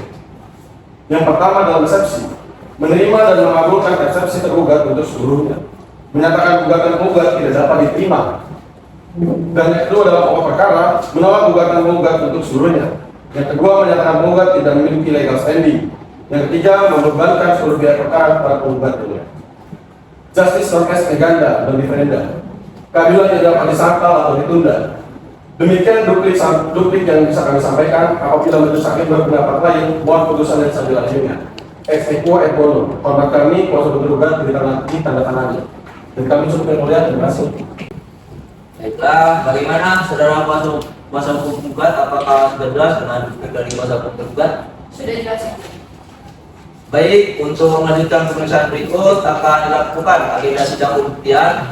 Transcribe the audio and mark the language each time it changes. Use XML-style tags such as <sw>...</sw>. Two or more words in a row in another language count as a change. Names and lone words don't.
<id>Yang pertama, dalam resepsi, menerima dan mengabulkan resepsi tergugat untuk seluruhnya, menyatakan gugatan penggugat tidak dapat diterima. Dan yang kedua, dalam pokok perkara, menolak gugatan penggugat untuk seluruhnya. Yang kedua, menyatakan penggugat tidak memiliki</id> <en>legal standing.</en> <id>Yang ketiga, membebankan seluruh biaya perkara pada penggugatnya.</id> <la>Justice non-est neganda</la> <id>dan</id> <la>diferenda.</la> <id>Keadilan tidak dapat disangkal atau ditunda. Demikian duplik yang bisa kami sampaikan. Apabila majelis hakim berpendapat lain, mohon putusan yang saya lanjutnya.</id> <la>Ex equo et bono.</la> <id>Hormat kami, kuasa tergugat ditanda tangannya. Dan kami cukup yang mulia, terima kasih. Baiklah, bagaimana saudara kuasa hukum tergugat? Apakah sudah jelas dengan duplik dari kuasa hukum tergugat? Sudah jelas ya. Baik, untuk melanjutkan pemeriksaan berikut akan dilakukan agenda sidang pembuktian.</id>